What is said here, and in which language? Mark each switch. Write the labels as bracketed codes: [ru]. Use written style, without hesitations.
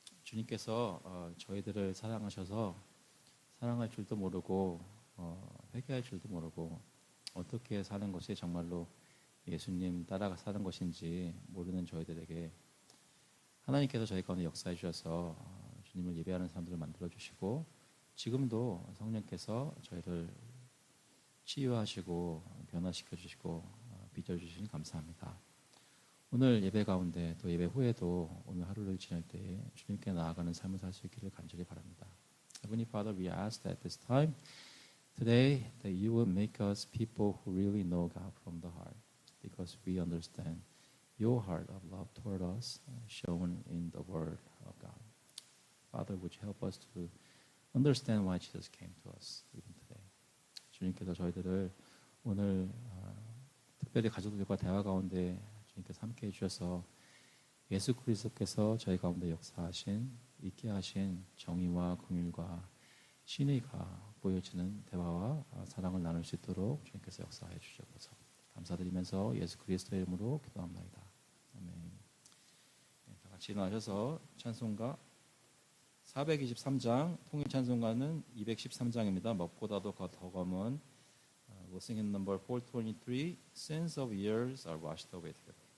[ko] 주님께서 저희들을 사랑하셔서 사랑할 줄도 모르고 회개할 줄도 모르고 어떻게 사는 것이 정말로 예수님 따라가 사는 것인지 모르는 저희들에게 하나님께서 저희 가운데 역사해 주셔서 주님을 예배하는 사람들을 만들어 주시고 지금도 성령께서 저희를 치유하시고 변화시켜 주시고 빚어 주시니 감사합니다. 오늘 예배 가운데 또 예배 후에도 오늘 하루를 지낼 때에 주님께 나아가는 삶을 살 수 있기를 간절히 바랍니다. [en] Heavenly Father, we ask that this time today that you will make us people who really know God from the heart, because we understand your heart of love toward us shown in the Word of God. Father, would you help us to understand why Jesus came to us even today? [ko] 주님께서 저희들을 오늘 특별히 가족들과 대화 가운데 주님께서 함께 해주셔서 예수 그리스도께서 저희 가운데 역사하신 있게 하신 정의와 긍휼과 신의가 보여지는 대화와 사랑을 나눌 수 있도록 주님께서 역사해 주셔서 감사드리면서 예수 그리스도의 이름으로 기도합니다. 아멘. 네, 다 같이 일어나셔서 찬송가 423장 통일 찬송가는 213장입니다. 무엇보다도 더 검은 [en] We'll sing in number 423 Sins of years are washed away together.